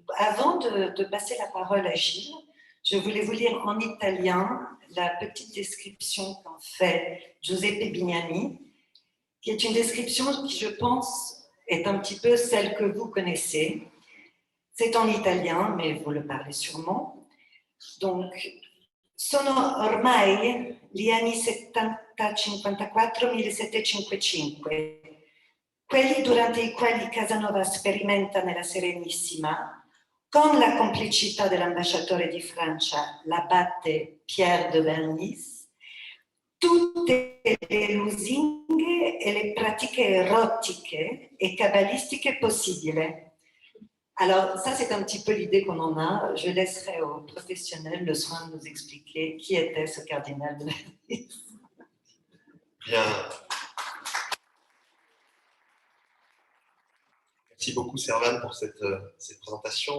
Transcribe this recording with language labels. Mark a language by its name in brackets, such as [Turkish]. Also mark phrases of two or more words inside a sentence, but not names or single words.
[French] Avant de passer la parole à Gilles, je voulais vous lire en italien la petite description qu'en fait Giuseppe Bignami, qui est une description qui, je pense, est un petit peu celle que vous connaissez. C'est en italien, mais vous le parlez sûrement. Donc, [Italian] sono ormai gli anni 70-54-1755, quelli durante i quali Casanova sperimenta nella Serenissima, con la complicità dell'ambasciatore di Francia, l'abate Pierre de Bernice, tutte le lusinghe e le pratiche erotiche e cabalistiche possibili. [French] Alors, ça, c'est un petit peu l'idée qu'on en a. Je laisserai aux professionnels le soin de nous expliquer qui était ce cardinal de Bernice. Bien. Merci beaucoup, Servane, pour cette présentation.